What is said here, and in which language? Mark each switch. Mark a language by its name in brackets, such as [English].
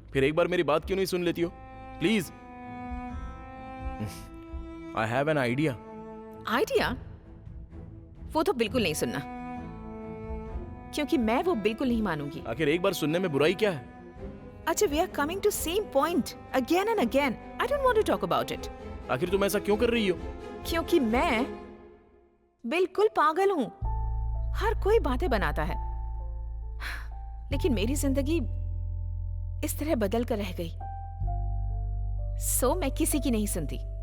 [Hindi] फिर एक बार मेरी बात क्यों नहीं सुन लेती हो? Please. [English] I have an idea. Idea? [Hindi] वो तो बिल्कुल नहीं सुनना, क्योंकि मैं वो बिल्कुल नहीं मानूंगी। आखिर एक बार सुनने में बुराई क्या है? [English] अच्छा, we are coming to same point again and again. I don't want to talk about it. [Hindi] आखिर तुम ऐसा क्यों कर रही हो? क्योंकि मैं बिल्कुल पागल हूँ। हर कोई बातें बनाता है, लेकिन मेरी जिंदगी इस तरह बदल कर रह गई। सो मैं किसी की नहीं सुनती।